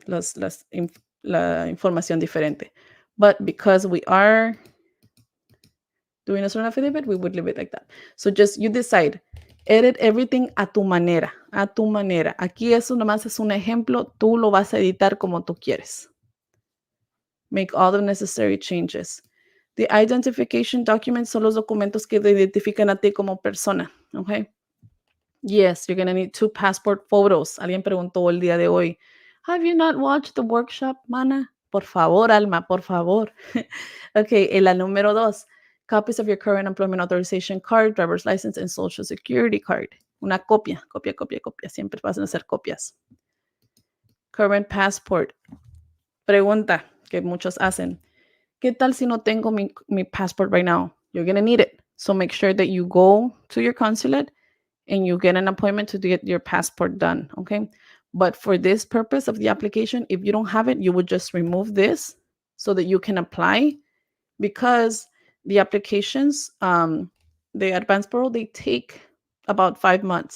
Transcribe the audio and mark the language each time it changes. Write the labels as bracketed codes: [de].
[es] La información diferente. [en] But because we are doing a sworn affidavit, we would leave it like that. So just you decide. Edit everything [es] a tu manera. Aquí eso nomás es un ejemplo. Tú lo vas a editar como tú quieres. [en] Make all the necessary changes. The identification documents [es] son los documentos que te identifican a ti como persona. [en] Okay? Yes, you're going to need 2 passport photos. [es] Alguien preguntó el día de hoy, [en] have you not watched the workshop, mana? [es] Por favor, Alma, por favor. Okay, la número 2. [en] Copies of your current employment authorization card, driver's license, and social security card. [es] Una copia. Siempre vas a hacer copias. [en] Current passport. [es] Pregunta que muchos hacen. ¿Qué tal si no tengo mi passport [en] right now? You're going to need it. So make sure that you go to your consulate and you get an appointment to get your passport done, okay? But for this purpose of the application, if you don't have it, you would just remove this so that you can apply, because the applications, the advance parole, they take about 5 months.